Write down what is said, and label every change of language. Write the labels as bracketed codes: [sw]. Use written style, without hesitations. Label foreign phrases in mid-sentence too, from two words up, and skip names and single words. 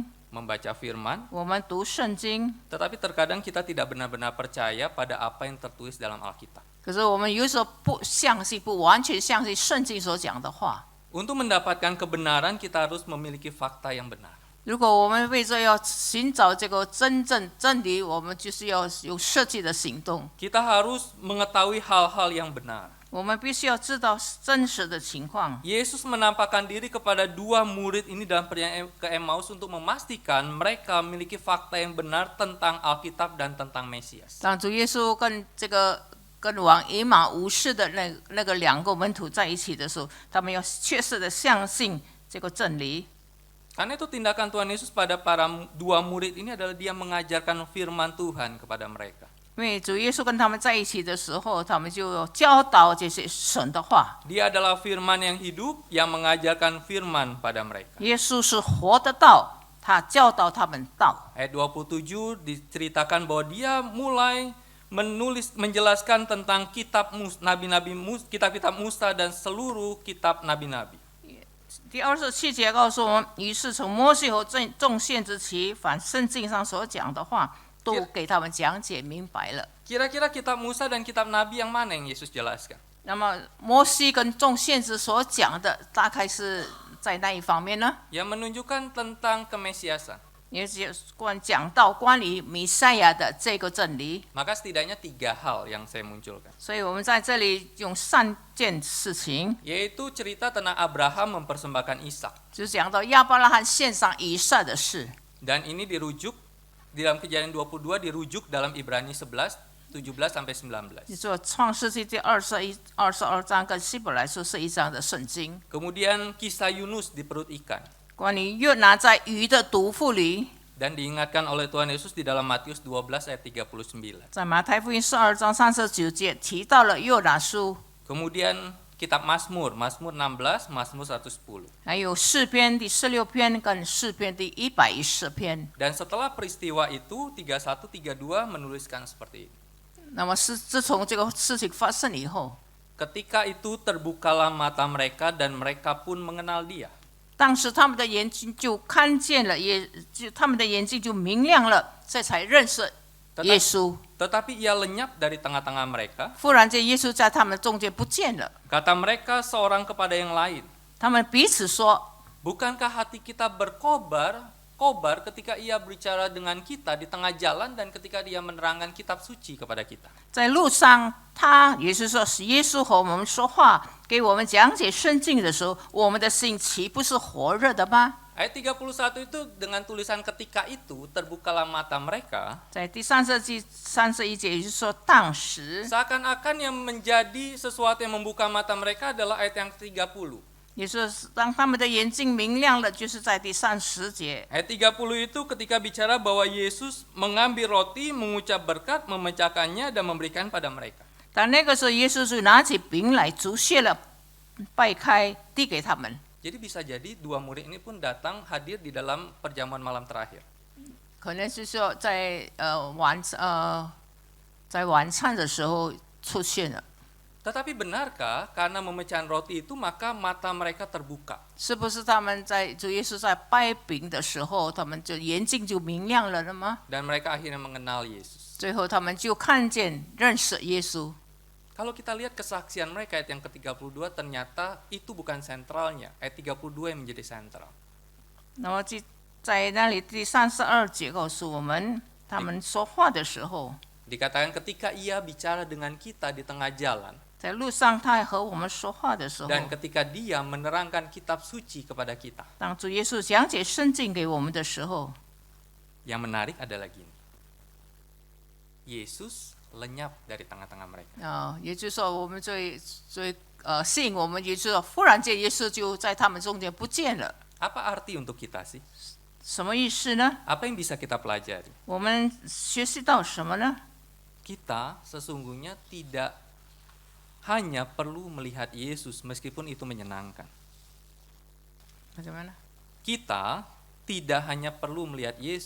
[id] membaca firman, [zh] 我们读圣经， [id] tetapi terkadang kita tidak benar-benar percaya pada apa yang tertulis dalam Alkitab. [zh] 可是我们有时候不相信，不完全相信圣经所讲的话。 [id] Untuk mendapatkan kebenaran, kita harus memiliki fakta yang benar. [zh] 如果我们为着要寻找这个真正真理，我们就是要有设计的行动。 [id] Kita harus mengetahui hal-hal yang benar. [zh] 我们必须要知道真实的情况。 [id] Yesus menampakkan diri kepada 2 murid ini dalam perjalanan ke Emmaus untuk memastikan mereka memiliki fakta yang benar tentang Alkitab dan tentang Mesias. [zh] 当主耶稣跟往以马无事的那个2个门徒在一起的时候，他们要确实的相信这个真理。 [id] Karena itu tindakan Tuhan Yesus pada para 2 murid ini adalah dia mengajarkan firman Tuhan kepada mereka. [zh] 因为主耶稣跟他们在一起的时候，他们就教导这些神的话。 [id] Dia adalah firman yang hidup yang mengajarkan firman pada mereka. [zh] 耶稣是活的道，他教导他们道。 [id] Ayat 27 diceritakan bahwa dia mulai menjelaskan tentang kitab nabi-nabi, kitab-kitab Musa dan seluruh kitab nabi-nabi. [zh] 第27节告诉我们，于是从摩西和众先知起，凡圣经上所讲的话，都给他们讲解明白了。 [id] Kira-kira kitab Musa dan kitab Nabi yang mana yang Yesus jelaskan? [zh] 那么摩西跟众先知所讲的，大概是在那一方面呢？ [id] Yang menunjukkan tentang kemesiasan. [zh] 也就是讲到关于弥赛亚的这个真理。 [id] Maka setidaknya 3 hal yang saya munculkan. [zh] 所以我们在这里用3件事情， [id] Yaitu cerita tentang Abraham mempersembahkan Ishak. [zh] 就是讲到亚伯拉罕献上以撒的事。 [id] Dan ini dirujuk di dalam Kejadian 22 dirujuk dalam Ibrani 11 17 sampai 19. [zh] 你说创世纪第22章跟希伯来书11章的圣经， [id] Kemudian kisah Yunus di perut ikan. [zh] 关于约拿在鱼的毒妇里， [id] Dan diingatkan oleh Tuhan Yesus di dalam Matius 12 ayat 39. [zh] 在马太福音12章39节提到了约拿书， [id] Kemudian kitab Mazmur 16, Mazmur 110. [zh] 还有诗篇第16篇跟诗篇第110篇。 [id] Dan setelah peristiwa itu 31 32 menuliskan seperti ini. [zh] 那么自从这个事情发生以后， [id] Ketika itu terbukalah mata mereka dan mereka pun mengenal dia. [zh] 当时他们的眼睛就看见了，他们的眼睛就明亮了，这才认识耶稣。 [id] Tetapi ia lenyap dari tengah-tengah mereka. [zh] 忽然间，耶稣在他们中间不见了。 [id] Kata mereka seorang kepada yang lain. [zh] 他们彼此说， [id] Bukankah hati kita kobar ketika ia berbicara dengan kita di tengah jalan dan ketika dia menerangkan kitab suci kepada kita? [zh] 在路上，也就是说，耶稣和我们说话，给我们讲解圣经的时候，我们的心岂不是火热的吗？ [id] Ayat 31 itu dengan tulisan ketika itu terbukalah mata mereka. [zh] 在第31节，也就是说，当时， [id] Seakan-akan yang menjadi sesuatu yang membuka mata mereka adalah ayat yang 30. [zh] 也就是当他们的眼睛明亮了，就是在第30节。 [id] Ayat 30 itu ketika bicara bahwa Yesus mengambil roti, mengucap berkat, memecahkannya dan memberikan pada mereka. [zh] 但那个时候，耶稣就拿起饼来，祝谢了，掰开，递给他们。 [id] Jadi bisa jadi dua murid ini pun datang hadir di dalam perjamuan malam terakhir. [zh] 可能是说在晚餐的时候出现了。 [id] Tetapi benarkah karena memecahan roti itu maka mata mereka terbuka? [zh] 是不是他们在主耶稣在掰饼的时候，他们就眼睛就明亮了吗？ [id] Dan mereka akhirnya mengenal Yesus. [zh] 最后他们就看见、认识耶稣。 [id] Kalau kita lihat kesaksian mereka ayat yang ke-32 ternyata itu bukan sentralnya. Ayat 32 yang menjadi sentral. [zh] 那么在那里第32节告诉我们，他们说话的时候， [id] Dikatakan ketika ia bicara dengan kita di tengah jalan [zh] 在路上他还和我们说话的时候， [id] dan ketika dia menerangkan kitab suci kepada kita. [zh] 当主耶稣讲解圣经给我们的时候， [id] Yang menarik adalah gini. Yesus lenyap dari tengah-tengah mereka. [zh] 也就是说，我们最吸引我们，也就是说，忽然间耶稣就在他们中间不见了。 [id] Apa arti untuk kita sih? [zh] 什么意思呢？ [id] Apa yang bisa kita pelajari? [zh] 我们学习到什么呢？ [id] Kita sesungguhnya tidak hanya perlu melihat Yesus meskipun itu menyenangkan. Bagaimana？ Kita tidak hanya perlu melihat Yesus